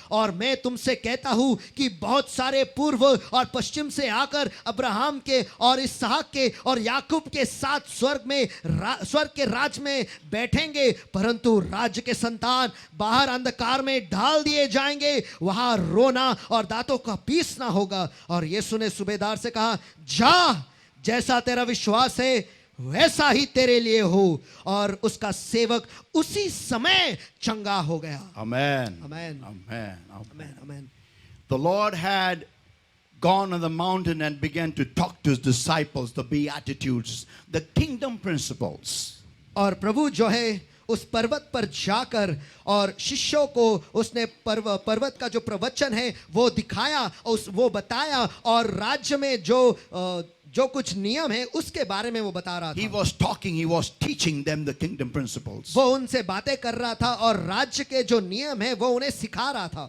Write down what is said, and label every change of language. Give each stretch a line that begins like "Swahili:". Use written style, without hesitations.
Hindi: और मैं तुमसे कहता हूं कि बहुत सारे पूर्व और पश्चिम से आकर अब्राहम के और इसहाक के और याकूब के साथ स्वर्ग के राज में बैठेंगे, परंतु राज्य के संतान बाहर अंधकार में डाल दिए जाएंगे. वहां रोना और दांतों का पीसना होगा. और यीशु ने सूबेदार से कहा, जा, जैसा तेरा विश्वास है वैसा ही तेरे लिए हो. और उसका सेवक उसी समय चंगा हो गया.
English: Amen. Amen. Amen. Amen. Amen. The Lord had gone on the mountain and began to talk to his disciples, the Beatitudes, the kingdom principles.
Hindi: और प्रभु जो है उस पर्वत पर जाकर और शिष्यों को उसने पर्वत का जो प्रवचन है वो दिखाया, वो बताया, और राज्य में जो कुछ नियम है उसके बारे में वो बता रहा था.
English: He was talking, he was teaching them the kingdom principles.
Hindi: वो उनसे बातें कर रहा था और राज्य के जो नियम है वो उन्हें सिखा रहा था.